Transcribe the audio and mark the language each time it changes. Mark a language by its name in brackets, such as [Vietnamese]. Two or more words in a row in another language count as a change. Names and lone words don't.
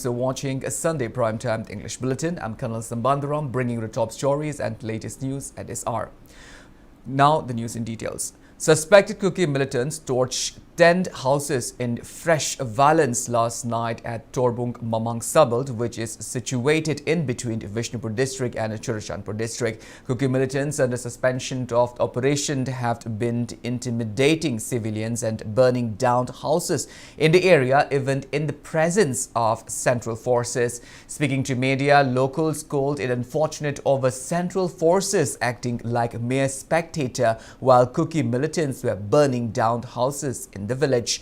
[English] You're watching a Sunday primetime English Bulletin. I'm Colonel SHAMBANDURAM, bringing you the top stories and latest news at this hour. Now the news in details. Suspected Kuki militants torched 10 houses in fresh violence last night at Torbung Mamang Sabald, which is situated in between Vishnupur district and Churachandpur district. Kuki militants under suspension of operation have been intimidating civilians and burning down houses in the area, even in the presence of central forces. Speaking to media, locals called it unfortunate over central forces acting like a mere spectator while Kuki militants were burning down houses in the village.